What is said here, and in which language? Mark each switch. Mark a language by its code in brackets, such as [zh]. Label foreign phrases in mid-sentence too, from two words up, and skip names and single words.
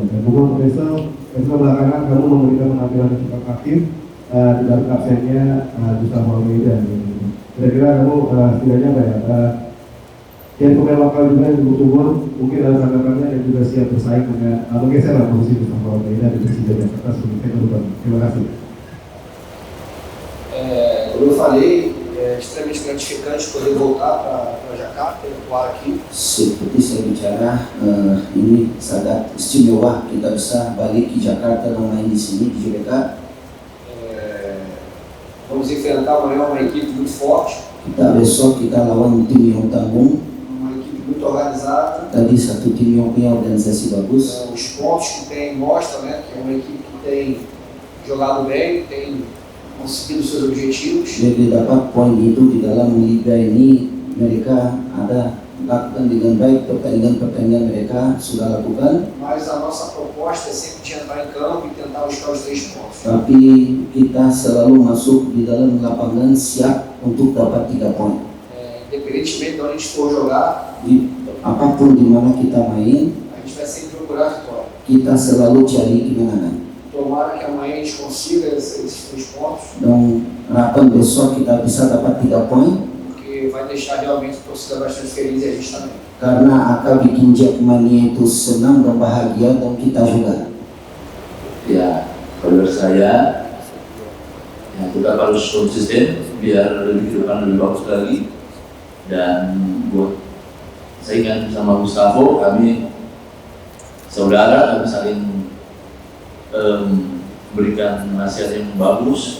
[id] Dan bukan besok belakangan kamu memberikan penampilan yang cukup aktif di dalam absennya Gustavo Almeida. Kira-kira kamu setidaknya apa ya, yang pemain lokal juga yang bertumbuh mungkin ada tanggapannya dan juga siap bersaing dengan menggeser lah posisi Gustavo Almeida di Persija Jakarta sebagai kedua. Terima kasih. [pt] Como eu falei, é extremamente gratificante poder voltar para Jakarta e atuar aqui. [id] Seperti saya bicara, ini sangat istimewa kita bisa balik ke Jakarta dan main di sini di GBK. [pt] Vamos enfrentar amanhã uma equipe muito forte, [id] Besok kita lawan tim yang tanggung. [pt] uma equipe muito organizada. [id] Tadi satu tim yang punya organisasi bagus. [pt] Os pontos que tem mostram, né, que é uma equipe que tem jogado bem, tem conseguido seus objetivos. [id] Jadi dapat poin itu di dalam liga ini mereka ada lakukan dengan baik pertandingan mereka sudah lakukan. [pt] Mas a nossa proposta é sempre de entrar em campo e tentar buscar os 3 pontos. [id] Tapi kita selalu masuk di dalam lapangan siap untuk dapat 3 poin. [pt] Independentemente de onde a gente for jogar, [id] Di apapun di mana kita main, [pt] a gente vai sempre procurar a vitória. [id] kita selalu cari kemenangan. [pt] Tomara que amanhã a gente consiga esses 3 pontos, [id] Dan harapan besok kita bisa dapat 3 poin [pt] porque vai deixar realmente a torcida bastante feliz e a gente também. [id] karena akan bikin Jackmania itu senang dan bahagia dan kita juga. Ya, kalau saya, ya tetap harus konsisten biar lebih ke depan lebih bagus lagi. Dan buat saingan sama Gustavo, kami saudara, kami saling berikan nasihat yang bagus.